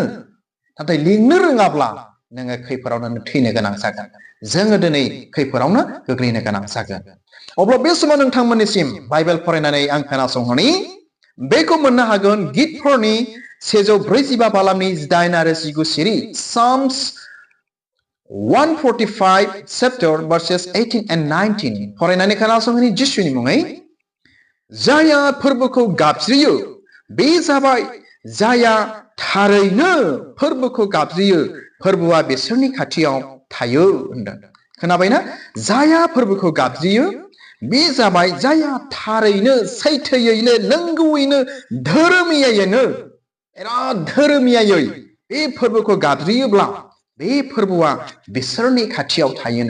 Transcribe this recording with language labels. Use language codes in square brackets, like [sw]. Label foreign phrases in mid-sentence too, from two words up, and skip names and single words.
[brx] नाथाय लिंनो रोङाब्ला नोङो खैफोदावनो थैनो गोनां जागोन, जोङो दिनै खैफोदावनो गोग्लैनो गोनां जागोन। अब्ला बे समाव नोंथांमोननिसिम बाइबेल फरायनानै आं खोनासंहोनि, बेखौ मोननो हागोन गितफोरनि 145 बालामनि 8 आरो 19 सिरि, [en] Psalms 145 chapter verses 18 and 19 [brx] फरायनानै खोनासंहोनि जिसुनि मुङै। जायहा फोरबोखौ गाबज्रियो बे जाबाय जायहा थारैनो फोरबोखौ गाबज्रियो, फोरबोआ बिसोरनि खाथियाव थायो होनदों। खोनाबायना? जायहा फोरबोखौ गाबज्रियो बे जाबाय जायहा थारैनो, सैथोयैनो, नंगौयैनो, धोरोमियायैनो, बिराद धोरोमियायै बे फोरबोखौ गाबज्रियोब्ला बे फोरबोआ बिसोरनि खाथियाव थायोनो।